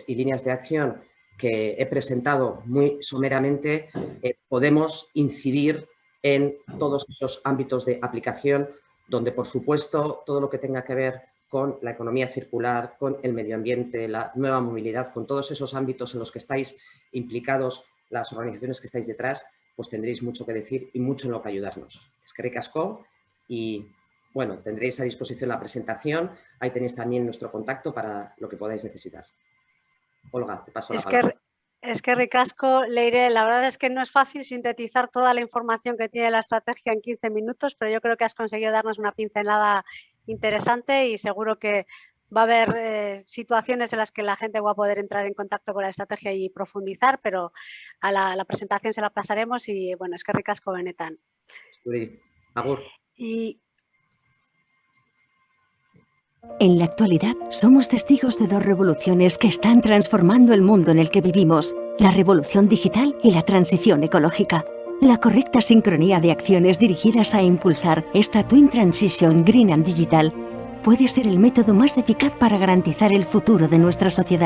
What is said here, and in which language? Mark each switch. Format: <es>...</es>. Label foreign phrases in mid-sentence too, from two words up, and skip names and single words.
<es>y líneas de acción que he presentado muy someramente, podemos incidir en todos esos ámbitos de aplicación donde, por supuesto, todo lo que tenga que ver con la economía circular, con el medio ambiente, la nueva movilidad, con todos esos ámbitos en los que estáis implicados, las organizaciones que estáis detrás, pues tendréis mucho que decir y mucho en lo que ayudarnos.</es> <eu>Eskerrik asko</eu> <es>y, bueno, tendréis a disposición la presentación. Ahí tenéis también nuestro contacto para lo que podáis necesitar. Olga, te paso la palabra. Es que ricasco, Leire, la verdad es que no es fácil sintetizar toda la información que tiene la estrategia en 15 minutos, pero yo creo que has conseguido darnos una pincelada interesante y seguro que va a haber situaciones en las que la gente va a poder entrar en contacto con la estrategia y profundizar, pero a la presentación se la pasaremos y bueno, es que ricasco benetan. Agur. Y en la actualidad, somos testigos de dos revoluciones que están transformando el mundo en el que vivimos: la revolución digital y la transición ecológica. La correcta sincronía de acciones dirigidas a impulsar esta</es> <en>Twin Transition Green and Digital</en> <es>puede ser el método más eficaz para garantizar el futuro de nuestra sociedad.</es>